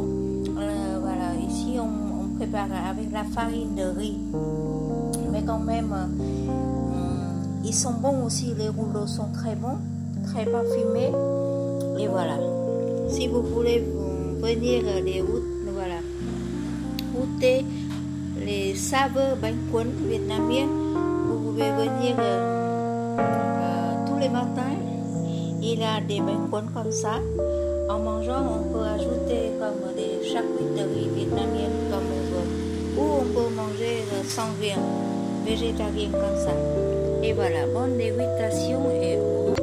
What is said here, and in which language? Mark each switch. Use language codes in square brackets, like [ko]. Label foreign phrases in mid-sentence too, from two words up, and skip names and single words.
[fr] Voilà, ici on prépare avec la farine de riz, mais quand même ils sont bons aussi, les rouleaux sont très bons, très parfumé. Et voilà. Si vous voulez venir les voilà, goûter les saveurs [vi] bánh cuốn [fr] vietnamiennes, vous pouvez venir tous les matins. Il y a des [vi] bánh cuốn [fr] comme ça. En mangeant, on peut ajouter comme des charcuteries vietnamiennes comme on veut. Ou on peut manger sans viande, végétarien comme ça. Et voilà, bonne dégustation et